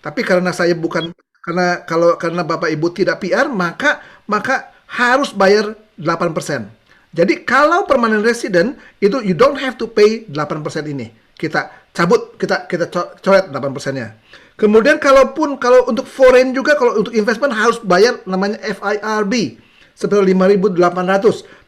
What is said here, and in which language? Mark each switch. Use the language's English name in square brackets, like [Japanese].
[Indonesian] Tapi karena karena Bapak Ibu tidak PR maka harus bayar 8%. Jadi kalau [English] permanent resident itu you don't have to pay 8% ini. [Indonesian] Kita coret 8%-nya. Kemudian kalau untuk foreign juga, kalau untuk investment harus bayar namanya FIRB sekitar 5.800.